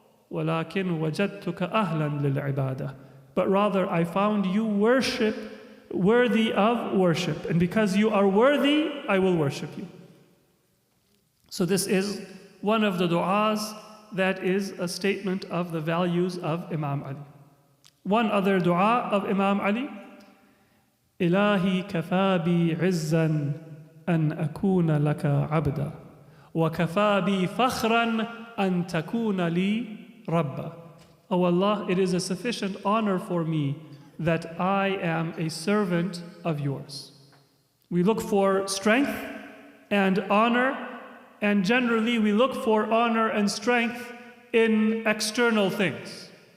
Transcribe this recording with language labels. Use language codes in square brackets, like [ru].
[ar] وَلَكِنْ وَجَدْتُكَ أَهْلًا لِلْعِبَادَةِ. [en] But rather I found you worthy of worship. And because you are worthy, I will worship you. So this is one of the du'as that is a statement of the values of Imam Ali. One other dua of Imam Ali, [ar] إلهي كفى بي عزا أن أكون لك عبدا وكفى بي فخرا أن تكون لي ربا. [en] O Allah, it is a sufficient honor for me that I am a servant of yours. We look for strength and honor, and generally we look for honor and strength in external things.